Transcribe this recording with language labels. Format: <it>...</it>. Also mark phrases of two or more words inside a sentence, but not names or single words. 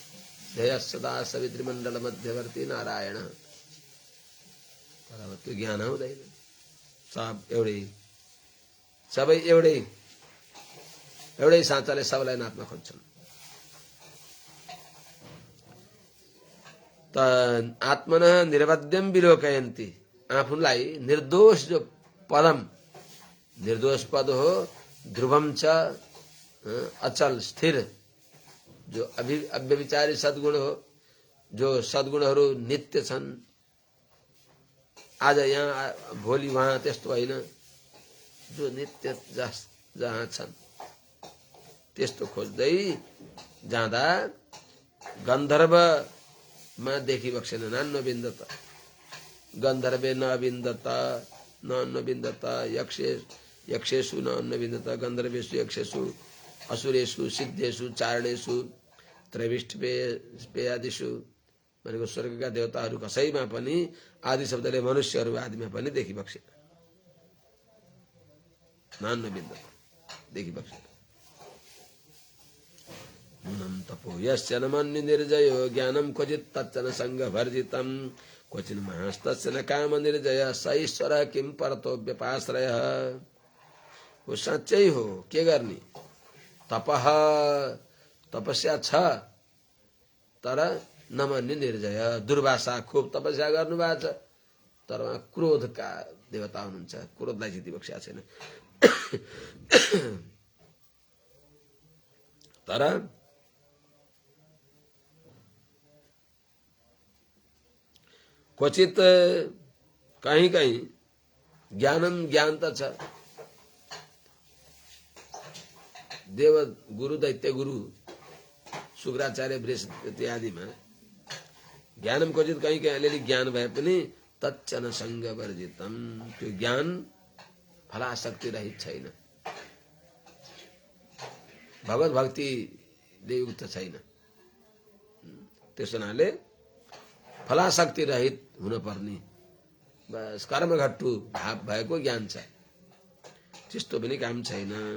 <sa>ध्येय सदा सवित्री मण्डल मध्यवर्ती नारायण।</sa> <ne>तर त्यो ज्ञान हुँदैन। सब एउटै, सबै एउटै साँचाले सबैलाई नाप्न खोज्छन्।</ne> <sa>त आत्मनः निर्वध्यम विलोकयन्ति,</sa> <ne>आफूलाई निर्दोष जो पदम, निर्दोष पद हो, ध्रुवम च अचल स्थिर, जो अव्यभिचारी सद्गुण हो, जो सद्गुणहरू नित्य छन्, आज यहाँ भोलि वहाँ त्यस्तो होइन, जो नित्य जहाँ छन् त्यस्तो खोज्दै जाँदा गन्धर्वमा देखिबक्सेन।</ne> <sa>नान्नो बिन्दत गन्धर्वे न बिन्दत न बिन्दत यक्षेषु न बिन्दत गन्धर्वेषु यक्षेषु असुरेषु सिद्धेषु चारणेषु त्रैविष्टपेयादिषु</sa> <ne>भनेको स्वर्गका देवताहरू कसैमा पनि आदि शब्दले मनुष्यहरू आदिमा पनि देखिबक्सेन।</ne> <sa>नान्न बिन्दत</sa> <ne>देखिबक्सेन।</ne> <sa>नूनं तपो यस्य न मन्यु निर्जयो ज्ञानं क्वचित् तच्चन सङ्गवर्जितं क्वचिन् महस्तस्य न काम निर्जय स ईश्वरः किं परतो व्यपाश्रयः।</sa> <ne>वो साँच्चै हो, के गर्ने? तपः तपस्या छ, तर</ne> <sa>नमन्य निर्जय,</sa> <ne>दुर्वासा खूब तपस्या गर्नुभएको छ, तर उहाँ क्रोधका देवता हुनुहुन्छ, क्रोधलाई जितिबक्सेका छैन। तर क्वचित कहीं कहीं ज्ञानम ज्ञान त छ। देव गुरु दैत्य गुरु शुक्राचार्य बृहस्पति आदिमा ज्ञानम क्वचित कहीं कहीं अलिअलि ज्ञान भए पनि</ne> <sa>तच्चन सङ्ग वर्जितम,</sa> <ne>त्यो ज्ञान फलाशक्ति रहित छैन, भगवत भक्तिले युक्त छैन। त्यस हुनाले फलाशक्ति रहित हुन पर्ने, बस कर्मघट्टु भाव भएको ज्ञान छ, त्यस्तो पनि काम छैन।</ne>